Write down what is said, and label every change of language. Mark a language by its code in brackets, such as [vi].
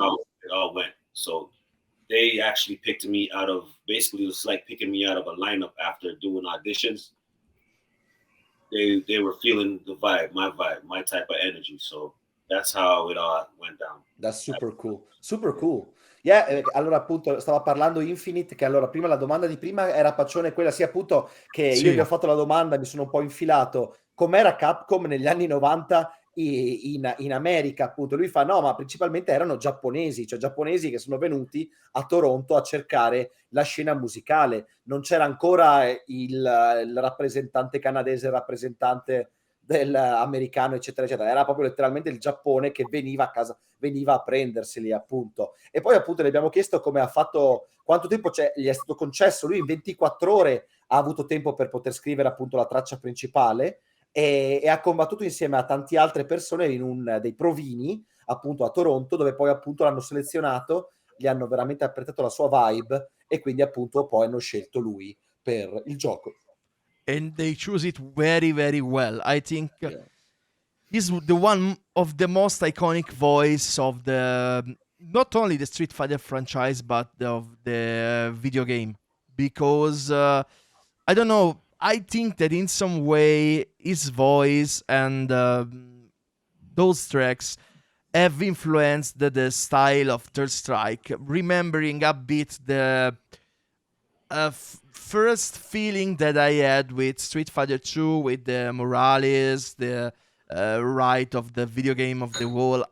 [en] how it all went. So they actually picked me out of, basically it was like picking me out of a lineup after doing auditions. They were feeling the vibe, my type of energy. So that's how it all went down. That's super cool. Super cool. [it] Yeah, allora appunto stava parlando Infinite, che allora prima la domanda di prima era Paccione quella, sì, appunto, che io gli ho fatto la domanda, mi sono un po' infilato, com'era Capcom negli anni 90 in America, appunto. Lui fa, no, ma principalmente erano giapponesi, cioè giapponesi che sono venuti a Toronto a cercare la scena musicale. Non c'era ancora il rappresentante canadese, il rappresentante dell'americano, eccetera, eccetera. Era proprio letteralmente il Giappone che veniva a casa, veniva a prenderseli, appunto. E poi appunto le abbiamo chiesto come ha fatto, quanto tempo gli è stato concesso. Lui in 24 ore ha avuto tempo per poter scrivere appunto la traccia principale, e ha combattuto insieme a tante altre persone in dei provini appunto a Toronto, dove poi appunto l'hanno selezionato, gli hanno veramente apprezzato la sua vibe, e quindi appunto poi hanno scelto lui per il gioco. [en] And they choose it very, very well. I think he's the one of the most iconic voice of not only the Street Fighter franchise, but of the video game. Because, I don't know, I think that in some way his voice and those tracks have influenced the style of Third Strike, remembering a bit the first feeling that I had with Street Fighter 2, with the Morales, the right of the video game of the wall.